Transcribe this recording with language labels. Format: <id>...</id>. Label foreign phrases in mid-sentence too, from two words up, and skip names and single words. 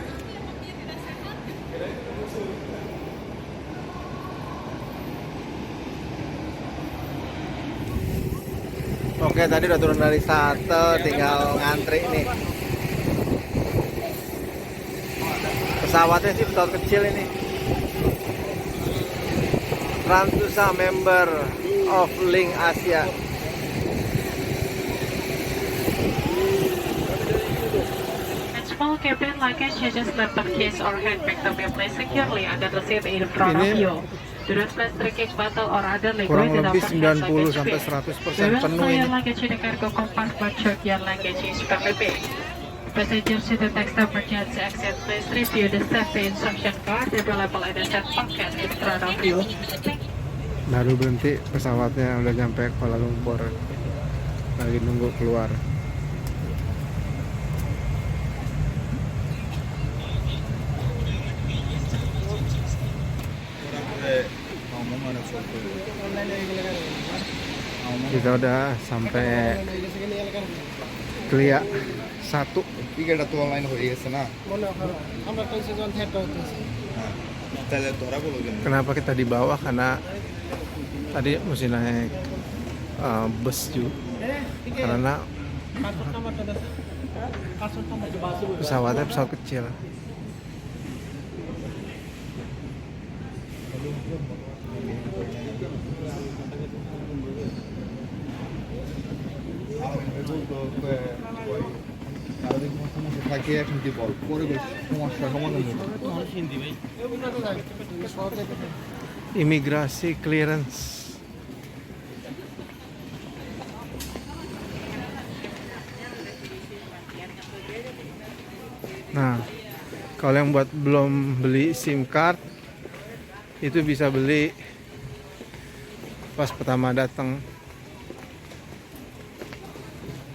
<id>Oke, tadi udah turun dari shuttle, tinggal ngantri nih. Pesawatnya sih pesawat kecil ini.</id> <en>Transnusa member of Link Asia. Small cabin luggage such as laptop case or handbag to be placed securely under the seat in front of you. Do not place luggage bottle or other liquid</en> <id>Kurang</id> <en>in</en> <id>lebih</id> <en>overhead 90 luggage</en> <id>sampai</id> <en>bin. 100% We will</en> <id>penuh</id> <en>store</en> <id>ini.</id> <en>your luggage in the cargo compartment should your luggage is very big. Passengers should text emergency exit. Please review the safety instruction card available in the set pocket in front of you.</en> <id>Baru berhenti pesawatnya, udah nyampe Kuala Lumpur. Lagi nunggu keluar. Kita udah sampai Klia 1.</id> <bn>টিকেটটা তো অনলাইন হয়ে গেছে না তাহলে ধরা বলো কেন</bn> <id>Kenapa kita di bawah? Karena tadi mesti naik bus juga. Karena pesawatnya pesawat kecil.</id> <bn>থাকে এখন কি বল পরে সমস্যা সমাধান হবে</bn> <id>Imigrasi clearance. Nah, kalau yang buat belum beli</id> <en>SIM card</en> <id>itu bisa beli pas pertama datang.</id>